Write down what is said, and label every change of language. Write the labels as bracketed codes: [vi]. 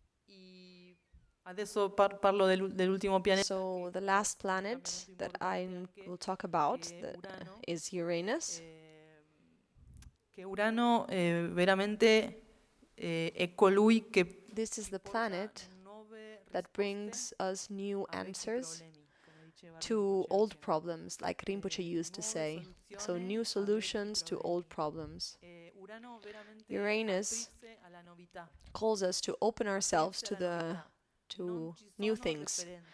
[it] E adesso parlo dell'ultimo pianeta. [en] So the last planet that I will talk about is Uranus. [it] Che Urano veramente è colui che [en] This is the planet that brings us new answers to old problems, like Rinpoche used to say. So new solutions to old problems. Uranus calls us to open ourselves to new things.